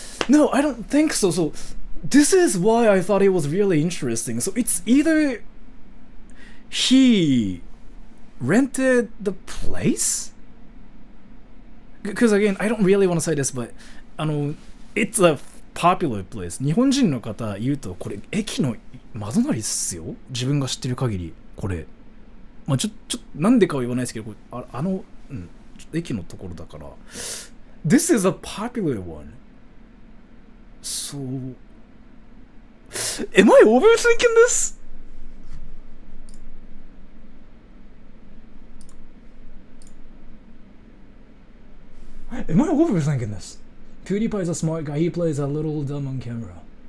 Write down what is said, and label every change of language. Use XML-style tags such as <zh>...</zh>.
<en>No, I don't think so. So this is why I thought it was really interesting. So it's either he rented the place, because again, I don't really want to say this, but it's a popular place.</en> <ja>日本人の方言うとこれ駅の窓なりっすよ。自分が知ってる限りこれ。まあちょなんでかは言わないですけど、これ駅のところだから。</ja> <en>This is a popular one. So, am I overthinking this? Am I overthinking this? PewDiePie is a smart guy. He plays a little dumb on camera.</en>